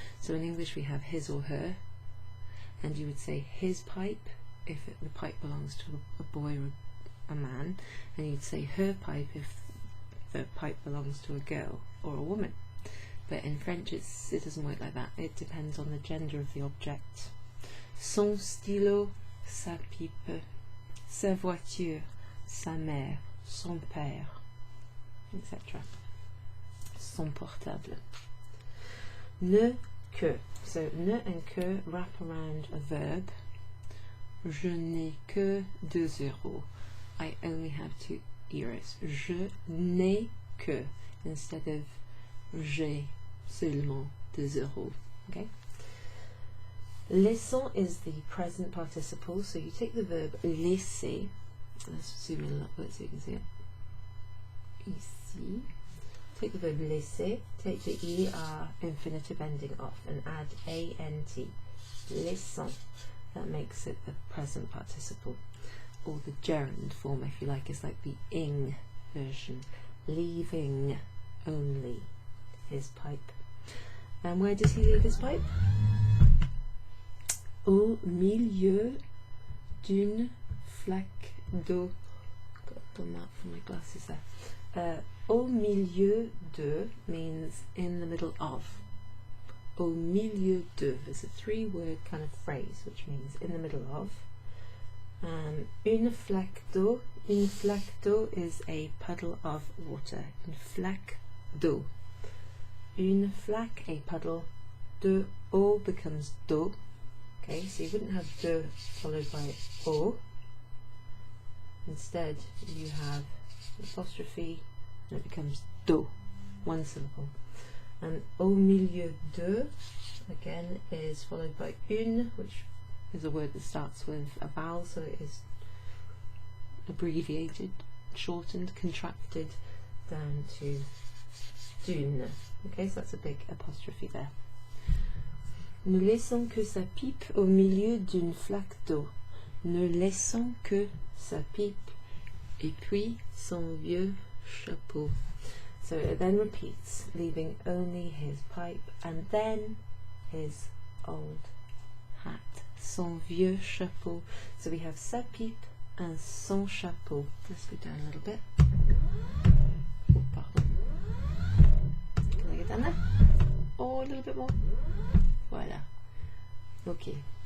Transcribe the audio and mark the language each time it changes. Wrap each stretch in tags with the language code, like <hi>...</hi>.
<en>So in English we have his or her, and you would say his pipe if the pipe belongs to a boy or a man, and you'd say her pipe if the pipe belongs to a girl or a woman. But in French it doesn't work like that. It depends on the gender of the object.</en> <fr>Son stylo, sa pipe, sa voiture, sa mère, son père, etc. Son portable. Ne que.</fr> <en>So ne and que wrap around a verb.</en> <fr>Je n'ai que 2 euros.</fr> <en>I only have 2 euros.</en> <fr>Je n'ai que</fr> <en>instead of</en> <fr>j'ai seulement 2 euros.</fr> <en>Okay. Laissons is the present participle, so you take the verb laisser. Let's zoom in a little bit so you can see it. Ici. Take the verb laisser, take the er infinitive ending off and add ant. Laissons. That makes it the present participle, or the gerund form, if you like. Is like the ing version. Leaving only his pipe. And where does he leave his pipe?</en> <fr>Au milieu d'une flaque d'eau.</fr> <en>Got to pull out from my glasses there. Au milieu de means in the middle of. Au milieu de is a 3-word kind of phrase, which means in the middle of.</en> <fr>Une flaque d'eau. Une flaque d'eau</fr> <en>is a puddle of water.</en> <fr>Une flaque d'eau. Une flaque,</fr> <en>a puddle. De eau becomes d'eau. Okay, so you wouldn't have de followed by eau. Instead, you have apostrophe, and it becomes d'eau, 1 syllable. And au milieu de, again, is followed by une, which is a word that starts with a vowel, so it is abbreviated, shortened, contracted down to d'une. Okay, so that's a big apostrophe there.</en> <fr>Ne laissons que sa pipe au milieu d'une flaque d'eau. Ne laissons que sa pipe et puis son vieux chapeau.</fr> <en>So it then repeats, leaving only his pipe and then his old hat.</en> <fr>Son vieux chapeau.</fr> <en>So we have sa pipe and son chapeau. Let's go down a little bit. Oh, pardon. Can I get down there? Oh, a little bit more. Voila. Okay.</en>